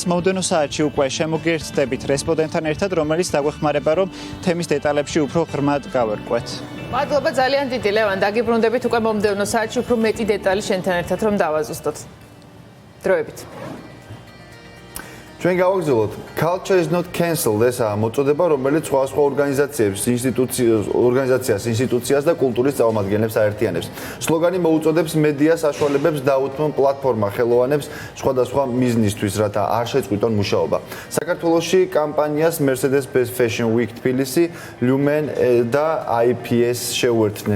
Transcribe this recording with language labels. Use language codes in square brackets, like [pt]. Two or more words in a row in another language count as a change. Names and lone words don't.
[ka] მომდევნო საათში უკვე შემოგერთდებით რესპონდენტთან ერთად, რომელიც დაგვეხმარება, რომ თემის დეტალებში უფრო ღრმად გავერკვეთ. მადლობა ძალიან დიდი ლევან, დაგიბრუნდებით უკვე მომდევნო საათში უფრო მეტი დეტალი შენთან ერთად რომ დავაზუსტოთ. დროებით. ჩვენ გავაგრძელოთ [en] Culture is not cancelled [ka] ესაა მოწოდება, რომელიც სხვადასხვა ორგანიზაციას, ინსტიტუციას და კულტურის წარმომადგენლებს აერთიანებს. სლოგანი მოუწოდებს მედია საშუალებებს დაუთმონ პლატფორმა ხელოვანებს სხვადასხვა მიზნისთვის, რათა არ შეწყვიტონ მუშაობა. საქართველოში კამპანიას Mercedes-Benz Fashion Week თბილისი, Lumen და IPS შეუერთდნენ.